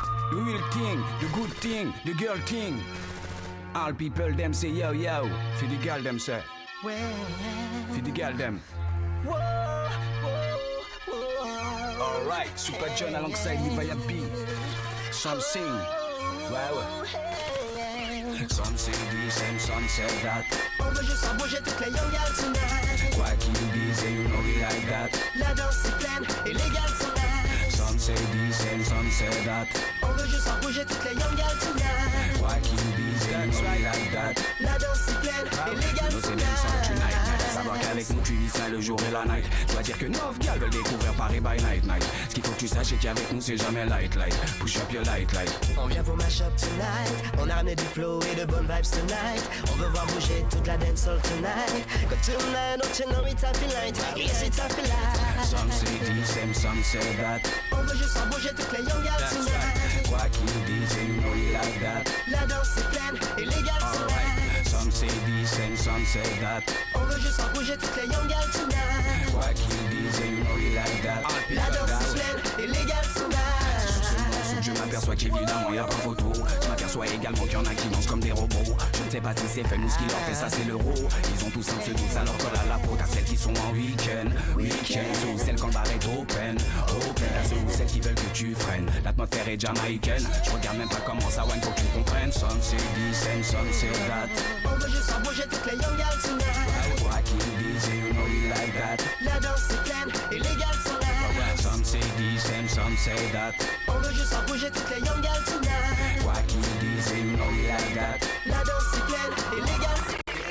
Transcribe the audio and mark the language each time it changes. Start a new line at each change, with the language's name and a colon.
English: The real thing, the good thing, the girl thing. All people them say yo yo. For the girl them say. For the girl them. Alright, Super John alongside Levi B. Some sing. Wow. Some say this and some say that.
French: On veut juste faire bouger toutes les
English: young girls tonight.
French: Quoi qu'ils disent,
English: you know we like that.
French: La danse est pleine et les gals sont là.
English: Some say this and some say that.
French: On veut juste faire bouger toutes les
English: young girls tonight.
French: Quoi qu'ils disent,
English: you know we like that.
French: La danse est pleine et les gals sont là. Savoir qu'avec nous tu vis ça le jour et la night. Je dois dire que 9 gars veulent découvrir Paris
English: by night night.
French: Ce qu'il faut que tu saches c'est qu'avec nous c'est jamais light light.
English: Push up your light light.
French: On vient pour
English: mash up
French: tonight. On a ramené du flow et de bonnes vibes tonight. On veut voir bouger toute la dancehall tonight.
English: Got tonight, don't you know it's happy light. Yes, it's happy light. Some say this and some say that.
French: On veut juste faire bouger toutes les
English: young girls tonight.
French: Quoi qu'ils disent,
English: you know we like that.
French: La danse est pleine et les gars sont là.
English: Some say this and some say that.
French: On veut juste faire bouger toutes les
English: young girls tonight.
French: Quoi qu'ils disent,
English: you know we like that.
French: La danse est pleine et les gars sont là. Je m'aperçois qu'évidemment y'a pas photo. Je m'aperçois également qu'il y en a qui mangent comme des robots. Je ne sais pas si c'est fait, nous ce qui leur fait ça c'est l'euro. Ils ont tous un pseudo, ça leur colle à la peau. T'as celles qui sont en week-end, ceux ou celles quand le bar est open. T'as ceux ou celles qui veulent que tu freines. L'atmosphère est jamaïcaine. Je regarde même pas comment ça wine, faut que tu comprennes.
English: Some say this and some say that.
French: On veut juste faire bouger toutes les
English: young girls tonight.
French: Quoi qu'ils disent,
English: you know we like that.
French: La danse est pleine et les gars sont là.
English: Some say this and some say that.
French: On veut juste faire bouger toutes les
English: young girls tonight.
French: Quoi qu'ils disent,
English: you know we like that.
French: La danse est pleine et les gars sont là.